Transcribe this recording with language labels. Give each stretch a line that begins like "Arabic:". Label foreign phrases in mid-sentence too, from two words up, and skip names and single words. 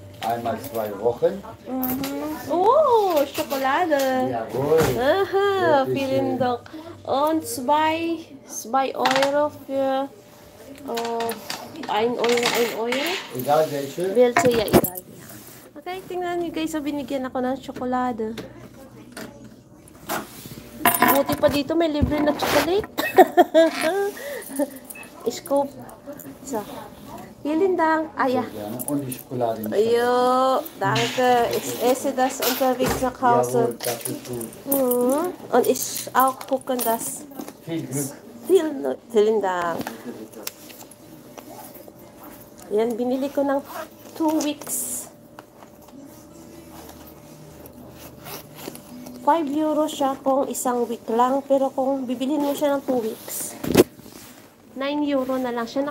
German: Einmal 2 Wochen. Oh, Schokolade. Jawohl. Aha, Bitte vielen schön. Dank. Und 2 Euro für 1 Euro, 1 Euro. Egal welche. Welche, ja, egal.
Filipino: Okay, tingnan nyo guys, so binigyan ako ng tsokolade. Buti pa dito, may libre na chocolate. Scoop.
German: So, vielen Dank. Ah, ja. Gerne. Und die Schokolade nicht Jo, danke. Ich esse das unterwegs nach vergessen. Hause. Jawohl, das ist gut. Und ich auch gucken das. Viel Glück. Vielen Dank.
Filipino: Yan, binili ko ng 2 weeks. 5 euro siya kung isang week lang. Pero kung bibilhin mo siya ng 2 weeks, 9 euro na lang siya.